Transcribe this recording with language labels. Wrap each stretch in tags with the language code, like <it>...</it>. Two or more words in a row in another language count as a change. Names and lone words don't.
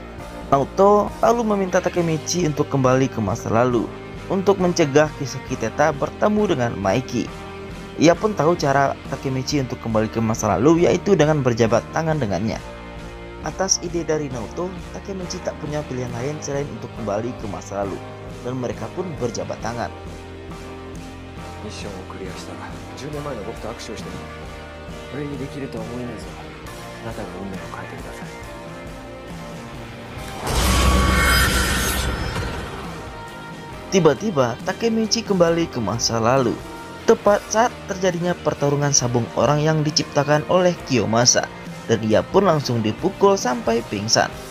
<id>Naoto lalu meminta Takemichi untuk kembali ke masa lalu untuk mencegah Kisaki Teta bertemu dengan Maiki. Ia pun tahu cara Takemichi untuk kembali ke masa lalu, yaitu dengan berjabat tangan dengannya. Atas ide dari Naoto, Takemichi tak punya pilihan lain selain untuk kembali ke masa lalu, dan mereka pun berjabat tangan.</id> <ja>ミッションをクリアしたら10年前の僕と握手をしてみる。俺にできるとは思えないぞ。あなたが運命を変えてください。</ja> <id>Tiba-tiba Takemichi kembali ke masa lalu, tepat saat terjadinya pertarungan sabung orang yang diciptakan oleh Kiyomasa, dan ia pun langsung dipukul sampai pingsan.</id>